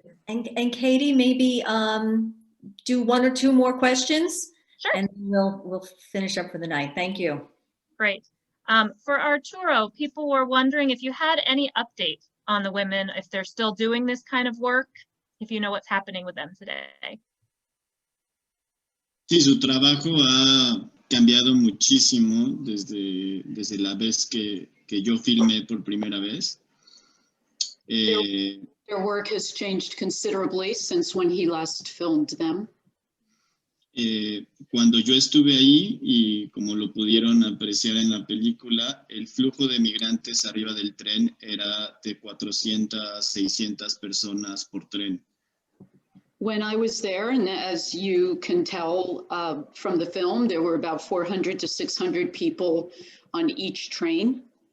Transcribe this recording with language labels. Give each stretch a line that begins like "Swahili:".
English: And Katie, maybe do one or two more questions, Sure. and we'll finish up for the night. Thank you. Great. For Arturo, people were wondering if you had any update on the women, if they're still doing this kind of work, if you know what's happening with them today.
Spanish: Sí, su trabajo ha cambiado muchísimo desde la vez que yo filmé por primera vez.
English: Their work has changed considerably since when he last filmed them.
Spanish: Cuando yo estuve ahí, y como lo pudieron apreciar en la película, el flujo de migrantes arriba del tren era de 400, 600 personas por tren.
English: When I was there, and as you can tell from the film, there were about 400 to 600 people on each train.